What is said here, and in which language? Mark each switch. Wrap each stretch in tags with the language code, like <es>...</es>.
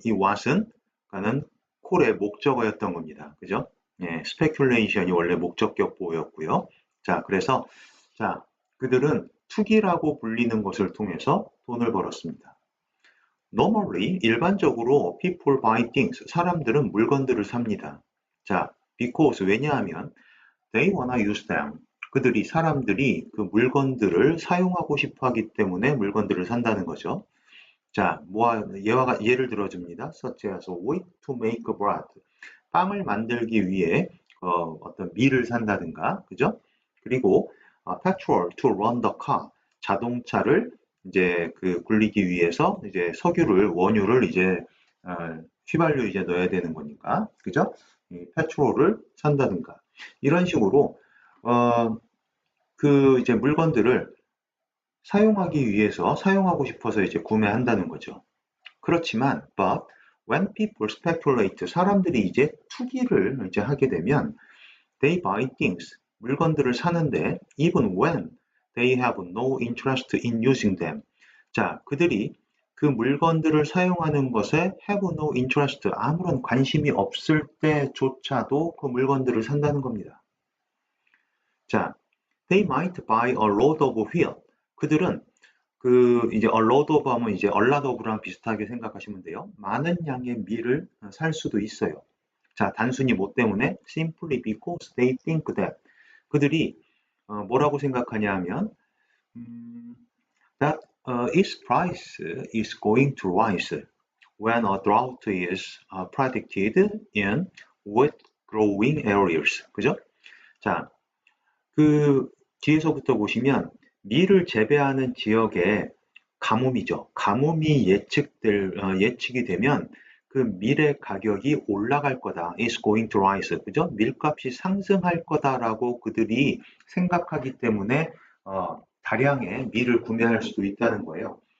<ko>이 what은 가는 콜의 목적어였던 겁니다. 그죠? 예, speculation이 원래 목적격 보호였고요. 자, 그래서 자, 그들은 투기라고 불리는 것을 통해서 돈을 벌었습니다.</ko> <en>Normally,</en> <ko>일반적으로</ko> <en>people buy things,</en> <ko>사람들은 물건들을 삽니다.</ko> <en>자, because 왜냐하면 they wanna use them.</en> <ko>그들이 사람들이 그 물건들을 사용하고 싶어 하기 때문에 물건들을 산다는 거죠. 자, 예를 들어줍니다.</ko> <en>such as wheat to make bread.</en> <ko>빵을 만들기 위해 어떤 밀을 산다든가, 그죠? 그리고</ko> <en>petrol to run the car.</en> <ko>자동차를 이제 그 굴리기 위해서 이제 원유를 이제 휘발유 이제 넣어야 되는 거니까, 그죠? 이 페트롤을 산다든가 이런 식으로 어, 그 이제 물건들을 사용하기 위해서 사용하고 싶어서 이제 구매한다는 거죠. 그렇지만</ko> <en>but when people speculate</en> <ko>사람들이 이제 투기를 이제 하게 되면</ko> <en>they buy things</en> <ko>물건들을 사는데</ko> <en>even when they have no interest in using them</en> <ko>자 그들이 그 물건들을 사용하는 것에</ko> <en>have no interest</en> <ko>아무런 관심이 없을 때조차도 그 물건들을 산다는 겁니다.</ko> <en>자, they might buy a load of wheat.</en> <ko>그들은 그 이제</ko> <en>a load of</en> <ko>하면 이제</ko> <en>a lot of</en> <ko>랑 비슷하게 생각하시면 돼요. 많은 양의 밀을 살 수도 있어요. 자, 단순히 뭐 때문에</ko> <en>simply because they think that</en> <ko>그들이 뭐라고 생각하냐 하면</ko> <en>that its price is going to rise when a drought is predicted in wet growing areas.</en> <ko>그죠? 자, 그 뒤에서부터 보시면 밀을 재배하는 지역에 가뭄이죠. 가뭄이 예측이 되면 그 밀의 가격이 올라갈 거다.</ko> <en>is going to rise.</en> <ko>그죠? 밀값이 상승할 거다라고 그들이 생각하기 때문에 다량의 밀을 구매할 수도 있다는 거예요.</ko>